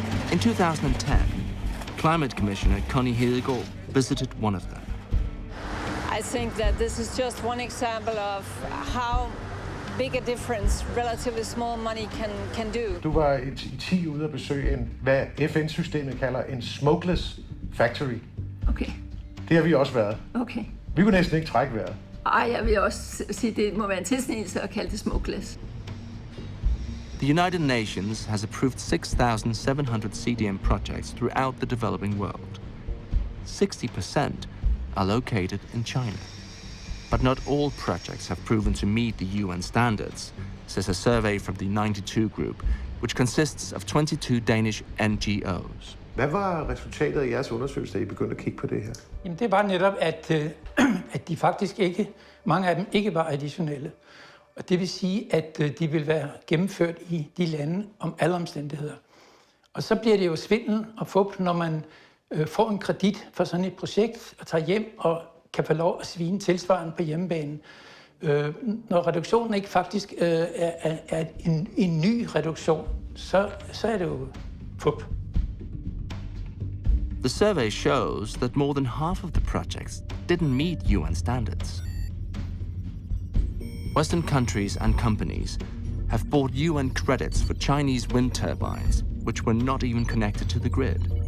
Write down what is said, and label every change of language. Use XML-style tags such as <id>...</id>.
<en>In 2010, Climate Commissioner Connie Hedegaard visited one of them. I think that this is just one example of how big a difference relatively small money can do.</en> <da>Du var i 10 ude at besøge hvad FN-systemet kalder en</da> <en>smokeless factory.</en> <da>Okay. Det har vi også været. Okay. Vi kunne næsten ikke trække vejret. Jeg vil også sige, at det må være en tilsnigelse at kalde det smokeless.</da> <en>The United Nations has approved 6,700 CDM projects throughout the developing world. 60% are located in China. But not all projects have proven to meet the UN standards, says a survey from the 92 Group, which consists of 22 Danish NGOs.</en> <da>Hvad var resultatet af jeres undersøgelse, da I begyndte at kigge på det her? Jamen det var netop, at de faktisk ikke, mange af dem ikke var additionelle. Og det vil sige, at de vil være gennemført i de lande om alle omstændigheder. Og så bliver det jo svindel og fup, når man får en kredit for sådan et projekt og tager hjem og kan få lov at svine tilsvarende på hjemmebanen. Når reduktionen ikke faktisk er en ny reduktion, så er det jo fup.</da> <en>The survey shows that more than half of the projects didn't meet UN standards. Western countries and companies have bought UN credits for Chinese wind turbines, which were not even connected to the grid.</en>